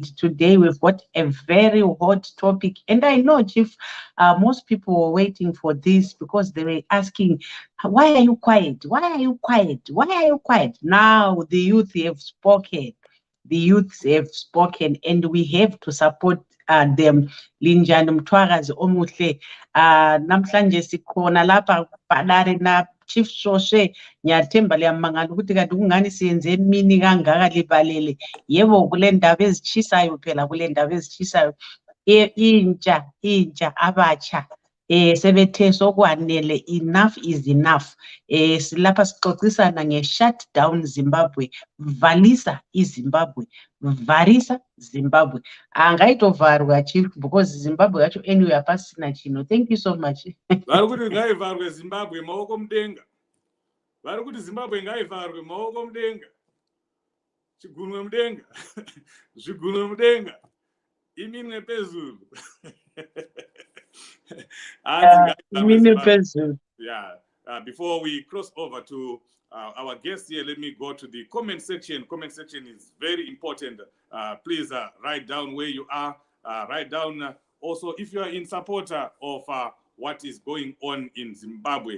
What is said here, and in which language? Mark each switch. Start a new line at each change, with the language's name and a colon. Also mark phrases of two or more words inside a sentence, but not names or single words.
English: Today we've got a very hot topic. And I know, Chief, most people were waiting for this because they were asking, why are you quiet? Why are you quiet? Why are you quiet? Now the youth have spoken. The youths have spoken and we have to support them.
North Ndebele: Linjani Mtwakazi omuhle namhlanje sikhona lapha Badare na Chief Soshe ngiyathemba liyamangala ukuthi kanti kungani siyenze emini kangaka libalele. Yebo kule ndaba ezitshisayo phela kule ndaba ezitshisayo intsha abatsha sebethe sokwanele,
English: enough is enough.
North Ndebele: Silapha sixoxisana nge-
English: shut down
North Ndebele: Zimbabwe, valisa iZimbabwe, varisa Zimbabwe.
Shona: Angayitovarwa Chief because Zimbabwe yacho anyway apasina chino.
English: Thank you so much.
Shona: Varikuti ngaivarwe Zimbabwe maoko mudenga. Varikuti Zimbabwe ngaivarwe maoko mudenga. Chigunwe mudenga. Zvigunwe mudenga.
North Ndebele: Iminwe pezulu.
English: Before we cross over to our guest here, let me go to the comment section. Comment section is very important. Please write down where you are. Write down also if you are in support of what is going on in Zimbabwe.